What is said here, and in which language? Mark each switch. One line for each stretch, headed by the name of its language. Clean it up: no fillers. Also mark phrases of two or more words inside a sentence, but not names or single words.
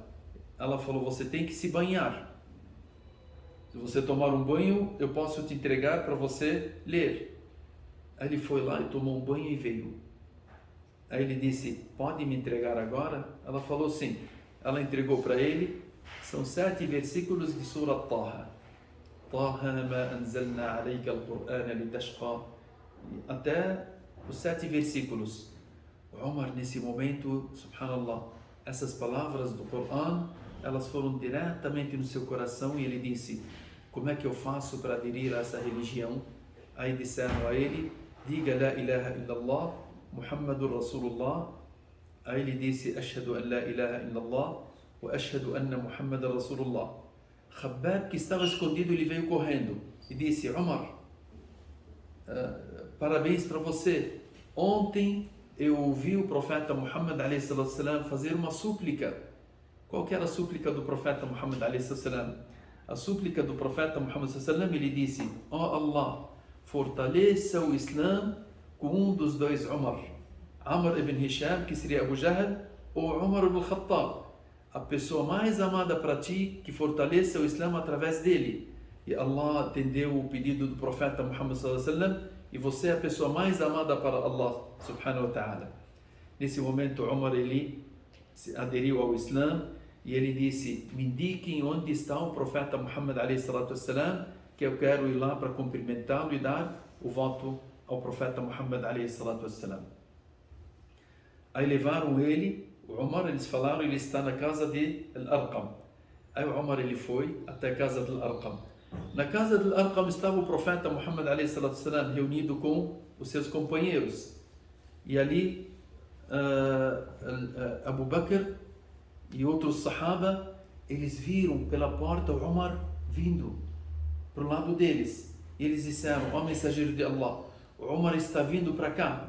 Portuguese: Ela falou: você tem que se banhar. Se você tomar um banho, eu posso te entregar para você ler. Aí ele foi lá e tomou um banho e veio. Aí ele disse: pode me entregar agora? Ela falou sim. Ela entregou para ele. São 7 versículos de Surah Taha.
Arabic: طه ما أنزلنا عليك القرآن لتشقى.
Portuguese: Até os 7 versículos. O Umar, nesse momento, subhanallah, essas palavras do Corão, elas foram diretamente no seu coração, e ele disse: como é que eu faço para aderir a essa religião? Aí disseram a ele: diga
Arabic: لا إله إلا الله محمد رسول الله.
Portuguese: Aí ele disse:
Arabic: أشهد أن لا إله إلا الله وأشهد أن محمدا رسول الله.
Portuguese: Khabbab, que estava escondido, ele veio correndo e disse: Umar, parabéns para você. Ontem eu ouvi o profeta Muhammad a.s. fazer uma súplica. Qual que era a súplica do profeta Muhammad a.s.? A súplica do profeta Muhammad a.s. ele disse: ó Allah, fortaleça o Islã com um dos dois Umar, Amr ibn Hisham, que seria Abu Jahl, ou Umar ibn Khattab, a pessoa mais amada para ti, que fortaleça o Islã através dele. E Allah atendeu o pedido do profeta Muhammad
Arabic: صلى الله عليه وسلم,
Portuguese: e você é a pessoa mais amada para Allah
Arabic: سبحانه وتعالى.
Portuguese: Nesse momento, Umar, ele aderiu ao Islã e ele disse: me indiquem onde está o profeta Muhammad
Arabic: عليه الصلاة والسلام,
Portuguese: que eu quero ir lá para cumprimentá-lo e dar o voto ao profeta Muhammad
Arabic: عليه الصلاة والسلام.
Portuguese: Aí levaram ele, o Umar, eles falaram: ele está na casa de Al-Arqam. Aí o Umar, ele foi até a casa de Al-Arqam. Na casa de Al-Arqam estava o profeta Muhammad
Arabic: عليه الصلاة والسلام
Portuguese: reunido com os seus companheiros. E ali Abu Bakr e outros sahaba, eles viram pela porta o Umar vindo para o lado deles. E eles disseram: ó mensageiro de Allah, o Umar está vindo para cá.